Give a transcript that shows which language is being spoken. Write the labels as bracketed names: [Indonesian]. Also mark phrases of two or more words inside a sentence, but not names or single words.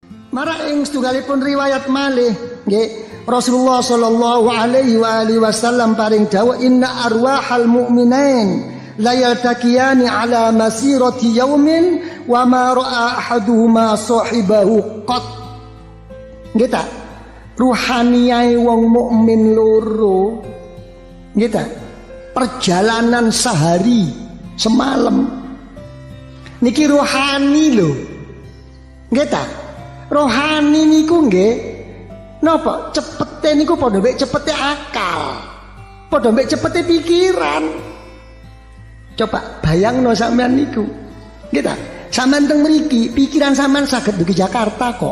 [Javanese] Marak ing setunggalipun riwayat malih nggih Rasulullah [Arabic] صَلَّى اللَّهُ عَلَيْهِ وَسَلَّمَ [Javanese] paring dawuh [Arabic] إِنَّ أَرْوَاحَ الْمُؤْمِنَيْنِ لَيَلْتَقِيَانِ عَلَى مَسِيرَةِ يَوْمٍ وَمَا رَأَى أَحَدُهُمَا صَاحِبَهُ قَطُّ. [Javanese] Nggih ta? Ruhaniyae wong mukmin loro nggih ta? Perjalanan sehari semalam niki rohani lho. Nggih ta? Rohani niku nggih napa cepete niku padha mek cepete akal, padha mek cepete pikiran. Coba bayangno sampean niku nggih ta, sampean teng mriki pikiran sampean saged dugi Jakarta kok.